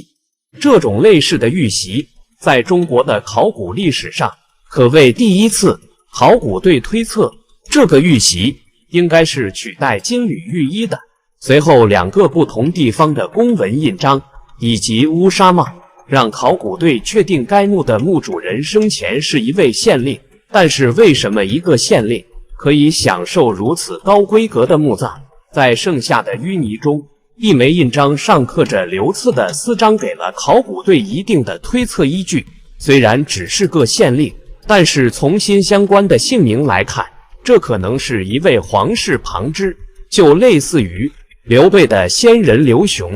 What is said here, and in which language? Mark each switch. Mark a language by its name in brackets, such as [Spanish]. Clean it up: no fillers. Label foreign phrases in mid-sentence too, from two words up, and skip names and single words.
[Chinese] 這種類似的玉璽，在中國的考古歷史上可謂第一次。考古隊推測，這個玉璽應該是取代金縷玉衣的。隨後2個不同地方的公文印章以及烏紗帽，讓考古隊確定該墓的墓主人生前是一位縣令。但是為什麼一個縣令可以享受如此高規格的墓葬？在剩下的淤泥中，一枚印章上刻着鎏刺的絲章，給了考古隊一定的推測依據。雖然只是個縣令，但是從新相關的姓名來看，這可能是一位皇室旁支，就類似於劉備的先人劉雄。